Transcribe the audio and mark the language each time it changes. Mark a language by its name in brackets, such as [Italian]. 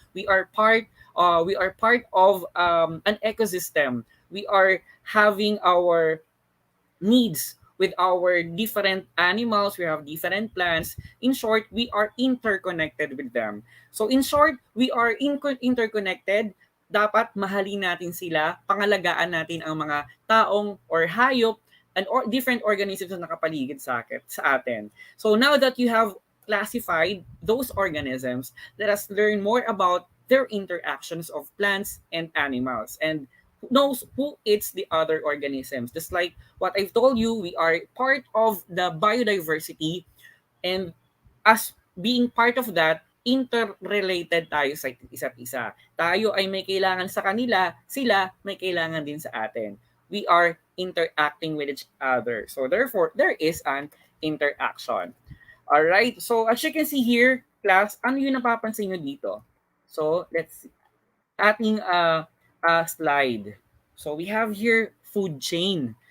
[English] We are part of an ecosystem. We are having our needs with our different animals, we have different plants. In short, we are interconnected with them. So in short, we are interconnected. [Filipino] Dapat mahalin natin sila, pangalagaan natin ang mga taong or hayop [English] and or different organisms [Filipino] na nakapaligid sa atin. [English] So now that you have classified those organisms, let us learn more about their interactions of plants and animals, and knows who eats the other organisms. Just like what I've told you, we are part of the biodiversity, and as being part of that, [Filipino] interrelated tayo sa isa't isa. Tayo ay may kailangan sa kanila, sila may kailangan din sa atin. [English] We are interacting with each other. So therefore, there is an interaction. Alright, so as you can see here, class, [Filipino] ano yung napapansin nyo dito? [English] So let's see. Ating slide. So we have here food chain.